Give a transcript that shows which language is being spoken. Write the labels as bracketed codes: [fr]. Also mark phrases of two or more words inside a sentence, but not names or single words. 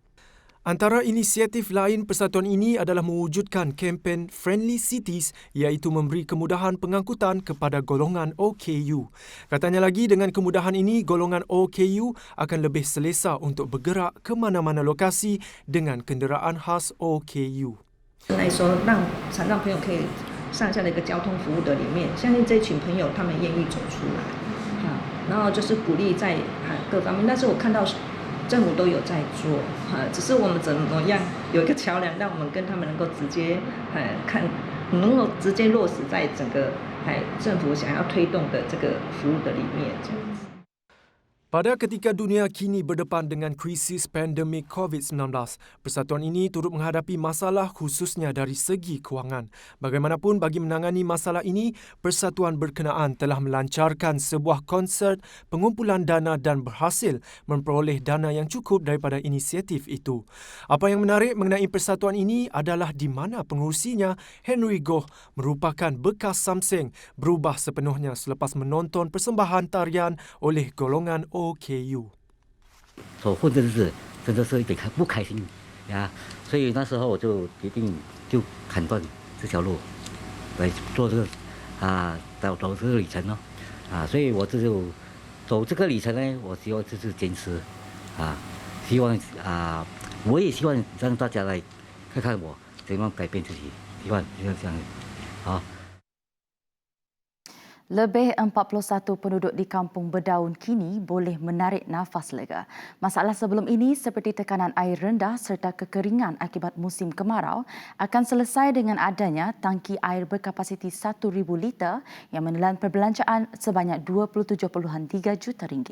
[ms] Antara inisiatif lain persatuan ini adalah mewujudkan kempen Friendly Cities iaitu memberi kemudahan pengangkutan kepada golongan OKU. Katanya lagi dengan kemudahan ini, golongan OKU akan lebih selesa untuk bergerak ke mana-mana lokasi dengan kenderaan khas OKU. [zh] 来说，让残障朋友可以上下的一个交通服务的里面，相信这群朋友他们愿意走出来，然后就是鼓励在各方面，但是我看到政府都有在做，只是我们怎么样有一个桥梁，让我们跟他们能够直接能够直接落实在整个政府想要推动的这个服务的里面，这样子。 [ms] Pada ketika dunia kini berdepan dengan krisis pandemik COVID-19, persatuan ini turut menghadapi masalah khususnya dari segi kewangan. Bagaimanapun bagi menangani masalah ini, persatuan berkenaan telah melancarkan sebuah konsert pengumpulan dana dan berhasil memperoleh dana yang cukup daripada inisiatif itu. Apa yang menarik mengenai persatuan ini adalah di mana pengurusinya, Henry Goh, merupakan bekas Samseng, berubah sepenuhnya selepas menonton persembahan tarian oleh golongan OKU. [zh] 所混的是真的是一点不开心呀。所以那时候我就决定就砍断这条路，来做这个走这个里程所以我就走这个里程呢，我希望就是坚持希望我也希望让大家来看看我怎样改变自己，希望就这样好。 [ms] Lebih 41 penduduk di Kampung Bedaun kini boleh menarik nafas lega. Masalah sebelum ini seperti tekanan air rendah serta kekeringan akibat musim kemarau akan selesai dengan adanya tangki air berkapasiti 1,000 liter yang menelan perbelanjaan sebanyak 27.3 juta ringgit.